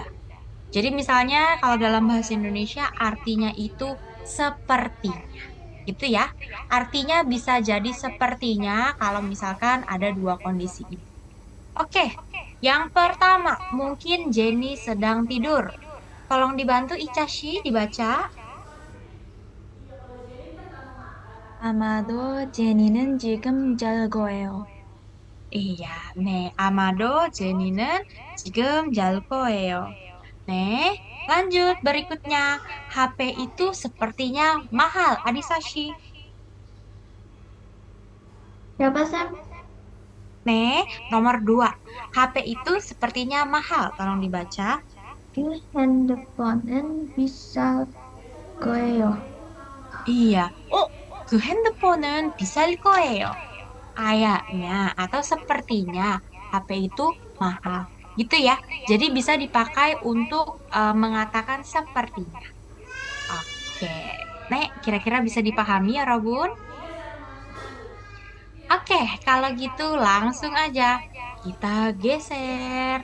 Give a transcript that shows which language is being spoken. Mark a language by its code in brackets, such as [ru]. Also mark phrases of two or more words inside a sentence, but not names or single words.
[id] Jadi misalnya kalau dalam bahasa Indonesia artinya itu sepertinya. Gitu ya. Artinya bisa jadi sepertinya kalau misalkan ada dua kondisi ini. Oke, yang pertama mungkin Jenny sedang tidur. Tolong dibantu Icashi dibaca. [ko] 아마도 제니는 지금 잘 거예요. Iya, Amado Jenny는 지금 잘 거예요. [id] Lanjut berikutnya. HP itu sepertinya mahal, Adisashi. Siapa, Sam? Nomor 2. HP itu sepertinya mahal. Tolong dibaca. [ko] 그 핸드폰은 비쌀 거예요. [id] Iya. [ko] 그 핸드폰은 비쌀 거예요. [id] Kayaknya atau sepertinya HP itu mahal. Gitu ya. Jadi bisa dipakai untuk mengatakan sepertinya. Oke. Kira-kira bisa dipahami ya, Robun? Oke, kalau gitu langsung aja kita geser.